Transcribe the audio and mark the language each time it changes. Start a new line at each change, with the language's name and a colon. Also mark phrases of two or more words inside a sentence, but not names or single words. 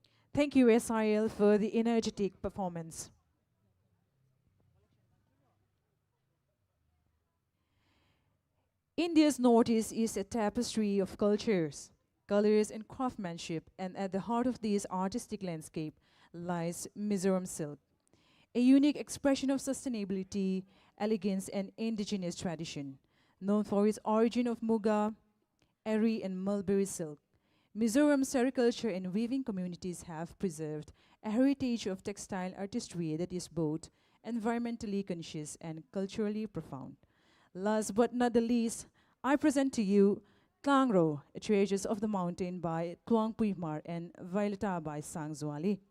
English: Thank you, SIL, for the energetic performance. India's Northeast is a tapestry of cultures, colors, and craftsmanship, and at the heart of this artistic landscape lies Mizoram silk, a unique expression of sustainability, elegance, and indigenous tradition. Known for its origin of Muga, Eri, and mulberry silk, Mizoram sericulture and weaving communities have preserved a heritage of textile artistry that is both environmentally conscious and culturally profound. Last but not the least, I present to you Tlangro, Treasures of the Mountain by Tuang Puimar and Violeta by Sang Zuali.